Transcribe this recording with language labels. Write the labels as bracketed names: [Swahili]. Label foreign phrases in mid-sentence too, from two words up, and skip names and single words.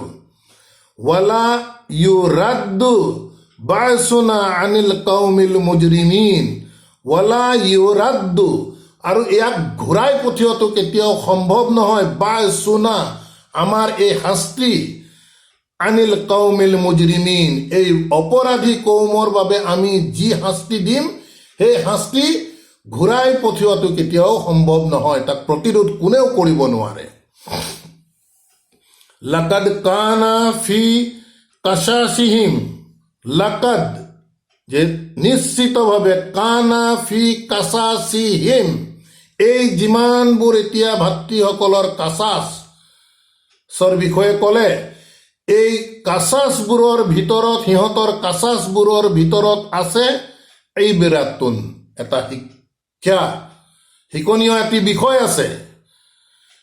[Arabic] ولا يرد بأسنا عن القوم المجرمين, ولا يرد, [Assamese] আৰু ইয়াক ঘূৰাই পঠিওৱাটো কেতিয়াও সম্ভৱ নহয়, বা'সুনা আমাৰ এই শাস্তি, [Arabic] عن القوم المجرمين [Assamese] এই অপৰাধী কৌমৰ বাবে আমি যি শাস্তি দিম, সেই শাস্তি ঘূৰাই পঠিওৱাটো কেতিয়াও সম্ভৱ নহয়, তাক প্ৰতিৰোধ কোনেও কৰিব নোৱাৰে। [Arabic] لقد كان في قصصهم, [Assamese] লাকাদ যে নিশ্চিতভাৱে, [Arabic] كان في قصصهم [Assamese] এই যিমানবোৰ এতিয়া ভাতৃসকলৰ কাছাছৰ বিষয়ে ক'লে, এই কাছাছবোৰৰ ভিতৰত, সিহঁতৰ কাছাছবোৰৰ ভিতৰত আছে এই বিৰাতুন, এটা শিক্ষণীয় এটি বিষয় আছে।